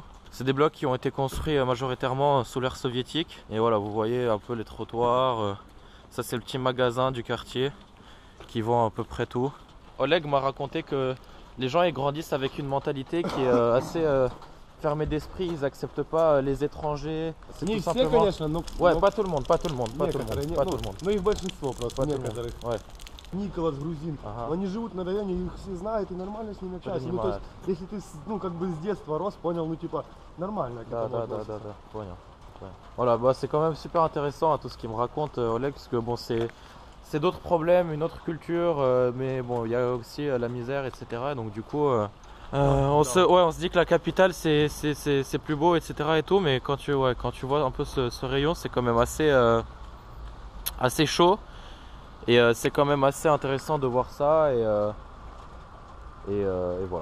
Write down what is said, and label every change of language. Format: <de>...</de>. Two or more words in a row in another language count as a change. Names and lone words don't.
<fr>C'est des blocs qui ont été construits majoritairement sous l'ère soviétique. Et voilà, vous voyez un peu les trottoirs. Ça c'est le petit magasin du quartier qui vend à peu près tout. Oleg m'a raconté que les gens ils grandissent avec une mentalité qui est assez fermée d'esprit, ils acceptent pas les étrangers. C'est</fr> <ru>Не</ru> <fr>tout</fr> <ru>все,</ru> <fr>simplement...</fr> <ru>конечно, но</ru> <fr>Ouais,</fr> <ru>но</ru> <fr>pas tout le monde.</fr> <ru>некоторые, но их большинство просто,</ru> <fr>Pas tout le</fr> <ru>некоторых.</ru> <fr>monde. Ouais.</fr> <ru>Николас, грузин, Ага. они живут на районе, их все знают и нормально с ними общаются. Ну, то есть, если ты, ну, как бы с детства рос, понял, ну, типа, нормально к этому относятся.</ru> <fr>Poignard. Ouais. Voilà, bah, c'est quand même super intéressant tout ce qu'il me raconte Oleg, parce que bon, c'est d'autres problèmes, une autre culture, mais bon, il y a aussi la misère, etc. Donc du coup, on se dit que la capitale c'est plus beau, etc. et tout, mais quand tu vois un peu ce rayon, c'est quand même assez chaud, et c'est quand même assez intéressant de voir ça, et voilà.</fr>